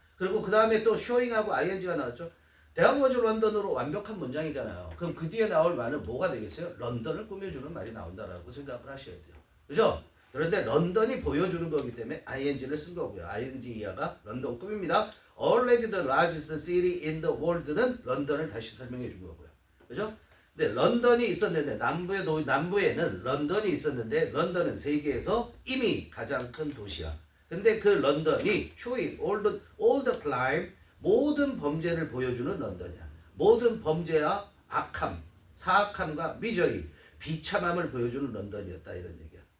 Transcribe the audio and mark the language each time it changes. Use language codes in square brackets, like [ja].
[ko] 그리고 그 다음에 또 showing하고 ing가 나왔죠. [en] there was London [ko] 으로 완벽한 문장이잖아요. 그럼 그 뒤에 나올 말은 뭐가 되겠어요? 런던을 꾸며주는 말이 나온다라고 생각을 하셔야 돼요. 그죠? 그런데 런던이 보여주는 거기 때문에 ing를 쓴 거고요. ing 이하가 런던 꾸밉니다. [en] Already the largest city in the world는 [ko] 런던을 다시 설명해 준 거고요. 그죠? 근데 런던이 있었는데, 남부에는 런던이 있었는데, 런던은 세계에서 이미 가장 큰 도시야. 근데 그 런던이 [en] showing all the crime, [ko] 모든 범죄를 보여주는 런던이야. 모든 범죄와 악함, 사악함과 미저리, 비참함을 보여주는 런던이었다, 이런 얘기야.